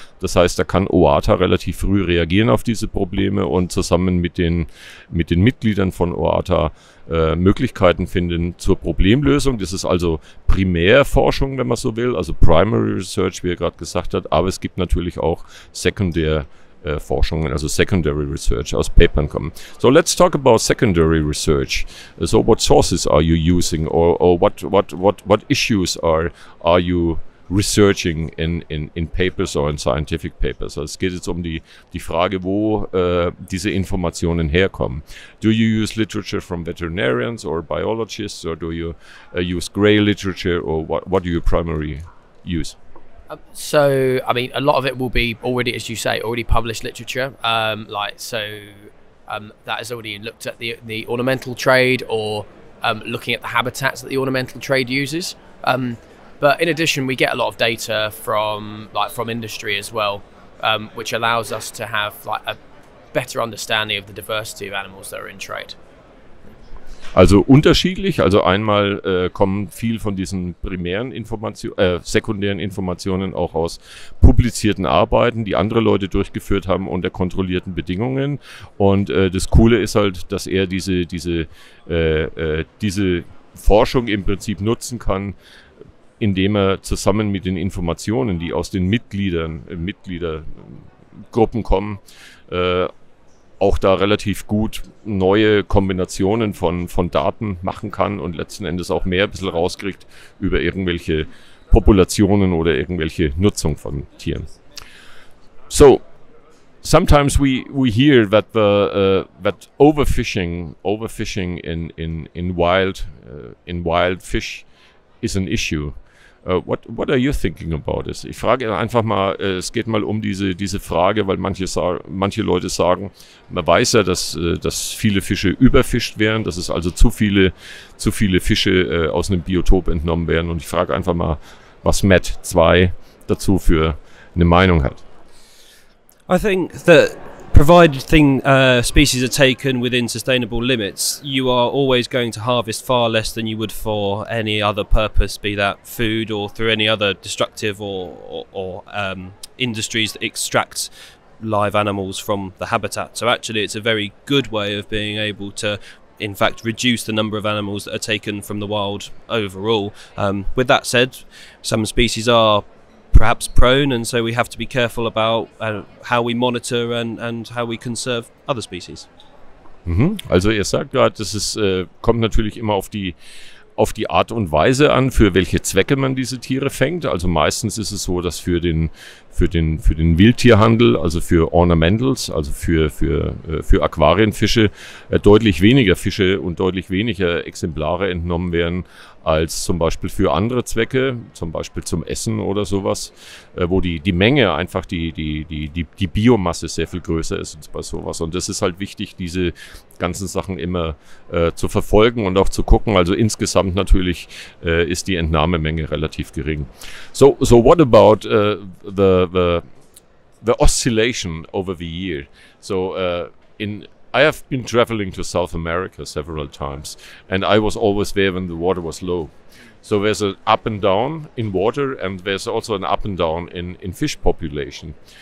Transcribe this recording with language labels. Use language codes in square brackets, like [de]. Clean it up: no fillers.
[de] Das heißt, da kann OATA relativ früh reagieren auf diese Probleme und zusammen mit den Mitgliedern von OATA Möglichkeiten finden zur Problemlösung. Das ist also Primärforschung, wenn man so will, also Primary Research, wie er gerade gesagt hat, aber es gibt natürlich auch Sekundärforschungen, also Secondary Research aus Papern kommen. [en] So let's talk about secondary research. So what sources are you using, or what issues are you researching in papers or in scientific papers? [de] Also es geht jetzt um die Frage, wo diese Informationen herkommen. [en] Do you use literature from veterinarians or biologists, or do you use grey literature, or what do you primarily use? So, I mean, a lot of it will be already, as you say, already published literature. That has already looked at the ornamental trade, or looking at the habitats that the ornamental trade uses. But in addition, we get a lot of data from industry as well, which allows us to have a better understanding of the diversity of animals that are in trade. [de] Also unterschiedlich, also einmal kommen viel von diesen sekundären Informationen auch aus publizierten Arbeiten, die andere Leute durchgeführt haben unter kontrollierten Bedingungen. Und das Coole ist halt, dass er diese Forschung im Prinzip nutzen kann, indem er zusammen mit den Informationen, die aus den Mitgliedergruppen kommen, auch da relativ gut neue Kombinationen von Daten machen kann und letzten Endes auch mehr ein bisschen rauskriegt über irgendwelche Populationen oder irgendwelche Nutzung von Tieren. [en] So, sometimes we hear that that overfishing in wild fish is an issue. What are you thinking about this? [de] Ich frage einfach mal, es geht mal um diese Frage, weil manche Leute sagen, man weiß ja, dass viele Fische überfischt werden, dass es also zu viele Fische aus einem Biotop entnommen werden, und ich frage einfach mal, was Matt 2 dazu für eine Meinung hat. [en] I think that provided species are taken within sustainable limits, you are always going to harvest far less than you would for any other purpose, be that food or through any other destructive or industries that extract live animals from the habitat. So actually it's a very good way of being able to in fact reduce the number of animals that are taken from the wild overall. With that said, some species are perhaps prone, and so we have to be careful about how we monitor and how we conserve other species. [de] Also ihr sagt gerade, das kommt natürlich immer auf die Art und Weise an, für welche Zwecke man diese Tiere fängt. Also meistens ist es so, dass für den Wildtierhandel, also für Ornamentals, also für Aquarienfische, deutlich weniger Fische und deutlich weniger Exemplare entnommen werden als zum Beispiel für andere Zwecke, zum Beispiel zum Essen oder sowas, wo die Menge einfach die Biomasse sehr viel größer ist als bei sowas. Und das ist halt wichtig, diese ganzen Sachen immer zu verfolgen und auch zu gucken. Also insgesamt natürlich ist die Entnahmemenge relativ gering. [en] So what about the oscillation over the year? So I have been traveling to South America several times, and I was always there when the water was low. So there's an up and down in water, and there's also an up and down in fish population.